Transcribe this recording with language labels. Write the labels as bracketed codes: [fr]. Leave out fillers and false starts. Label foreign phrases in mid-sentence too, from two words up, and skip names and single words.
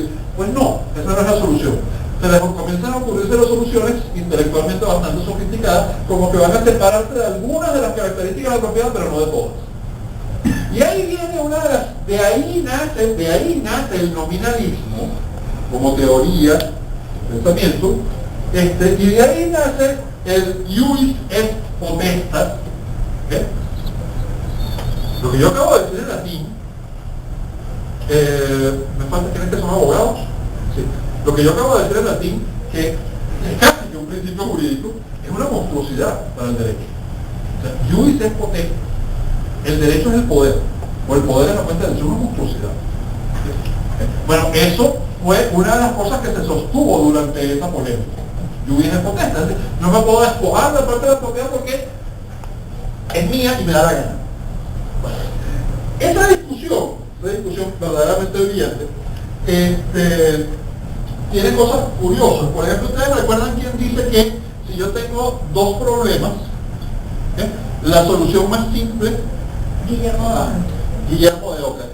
[es] Pues no, esa no es la solución. Se les comienzan a ocurrirse las soluciones intelectualmente bastante sofisticadas, como que van a separarse de algunas de las características de la propiedad, pero no de todas. Y ahí viene una de ahí nace el nominalismo como teoría de pensamiento, y de ahí nace el [la] iuris et potestas. [es] Lo que yo acabo de decir en latín, me falta que son abogados. Sí. Lo que yo acabo de decir en latín, que es casi que un principio jurídico, es una monstruosidad para el derecho. O sea, [la] iuris et potestas. [es] El derecho es el poder, o el poder es la fuente del derecho, es una monstruosidad. Bueno, eso fue una de las cosas que se sostuvo durante esa polémica. [la] Iuris et potestas. [es] No me puedo despojar de parte de la propiedad porque es mía y me da la gana. Bueno, esa discusión verdaderamente brillante, tiene cosas curiosas. Por ejemplo, ustedes recuerdan quién dice que si yo tengo dos problemas, la solución más simple, Guillermo de Ockham.